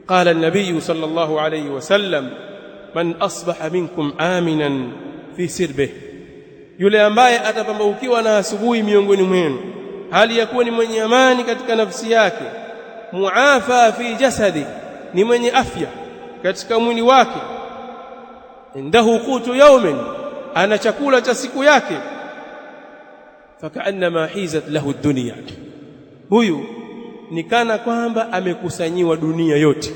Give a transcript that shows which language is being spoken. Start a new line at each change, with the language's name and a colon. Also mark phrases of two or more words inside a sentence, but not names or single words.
Arabic: قال النبي صلى الله عليه وسلم من أصبح منكم آمنا في سربه
Swahili: yule ambaye atapambaukiwa na asubuhi miongoni mwenu hali ya kuwa ni mwenye amani katika nafsi yake,
Arabic: معافى في جسده,
Swahili: ni mwenye afya katika mwili wake,
Arabic: عنده قوت يوم,
Swahili: ana chakula cha siku yake,
Arabic: فكأنما حيزت له الدنيا,
Swahili: huyu ni kana kwamba amekusanyiwa dunia yote.